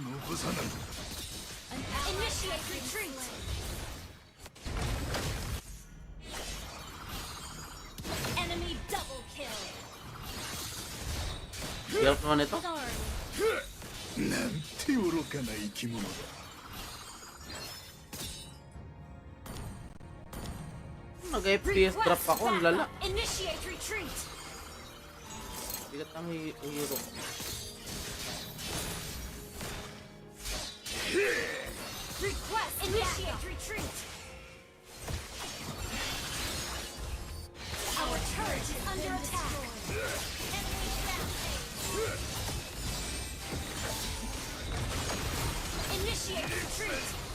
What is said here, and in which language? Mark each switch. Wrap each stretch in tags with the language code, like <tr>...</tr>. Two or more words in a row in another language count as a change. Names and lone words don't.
<en>Initiate retreat. Enemy double kill.</en> <tl>Hirap naman ito.</tl> <ja>なんて愚かな生き物だ。</ja> <tl>Nag-</tl> <en>FPS drop</en> <tl>ako, ang lala.</tl> <en>Initiate retreat.</en> <tl>Bigat ang hero.</tl> <en>Request initiate retreat. Our turret is under attack. Enemy rampage. Initiate retreat.</en>